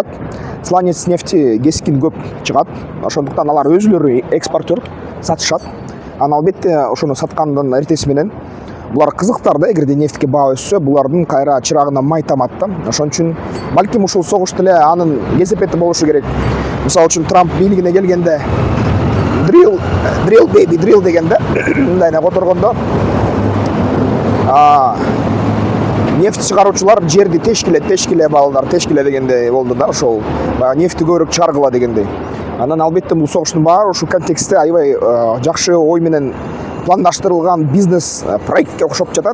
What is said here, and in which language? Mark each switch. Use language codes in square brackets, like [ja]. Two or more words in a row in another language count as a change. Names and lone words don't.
[ky] Сланец нефти кескин көп чыгат. Ошондуктан алар өзүлөрү экспортер сатышат. Анан албетте ошону саткандын эртеси менен булар кызыктар да, эгерде нефтке баа өссө, булардын кайра чырагына май тамат да. Ошон үчүн балким ушул согуш деле анын кесепети болушу керек. Мисалы үчүн Трамп бийлигине келгенде [en] drill baby drill [ky] дегенде мындайына которгондо нефть чыгаруучулар жерди тешкиле балдар, тешкиле дегенде болду да, ошол баягы нефти көбүрөөк чыгаргыла дегендей. Анан албетте бул согуштун баары ушул контекстте аябай жакшы ой менен пландаштырылган бизнес проектке окшоп жатат.